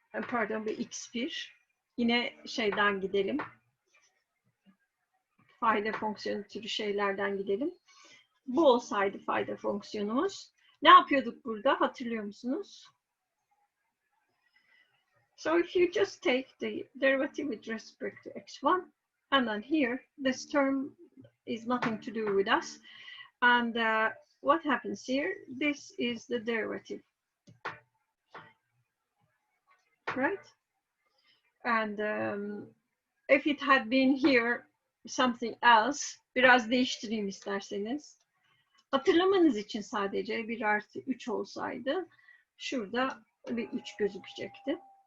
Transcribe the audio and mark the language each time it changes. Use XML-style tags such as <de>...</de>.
<tr>Pardon, bir x1. Yine şeyden gidelim. Fayda fonksiyonu türü şeylerden gidelim. Bu olsaydı fayda fonksiyonumuz. Ne yapıyorduk burada? Hatırlıyor musunuz?</tr> <en>So if you just take the derivative with respect to x1, and then here, this term is nothing to do with us. And what happens here? This is the derivative, right? And if it had been here something else,</en> <tr>biraz değiştireyim isterseniz. Hatırlamanız için sadece 1 artı 3 olsaydı, şurada bir 3 gözükecekti.</tr>